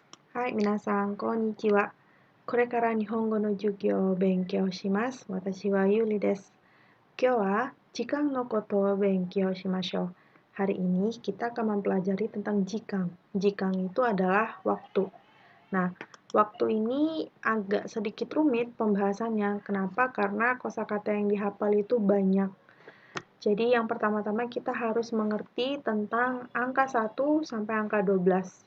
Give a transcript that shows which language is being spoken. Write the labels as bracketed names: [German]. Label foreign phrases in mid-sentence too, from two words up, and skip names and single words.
[Japanese] はい、皆さん、こんにちは。これから日本語の授業を勉強します。私はゆりです。今日は時間のことを勉強しましょう. [Indonesian] Hari ini kita akan mempelajari tentang jikang. Jikang itu adalah waktu. Nah, waktu ini agak sedikit rumit pembahasannya. Kenapa? Karena kosakata yang dihafal itu banyak. Jadi yang pertama-tama kita harus mengerti tentang angka 1 sampai angka 12.